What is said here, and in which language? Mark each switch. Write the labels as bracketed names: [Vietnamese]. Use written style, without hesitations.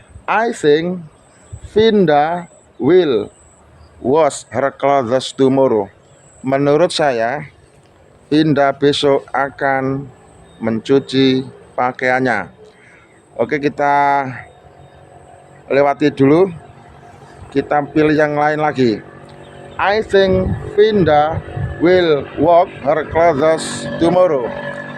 [English] I think Vinda will wash her clothes tomorrow. [Indonesian] Menurut saya, Vinda besok akan mencuci pakaiannya. Oke, kita lewati dulu. Kita pilih yang lain lagi. [English] I think Vinda will wash her clothes tomorrow.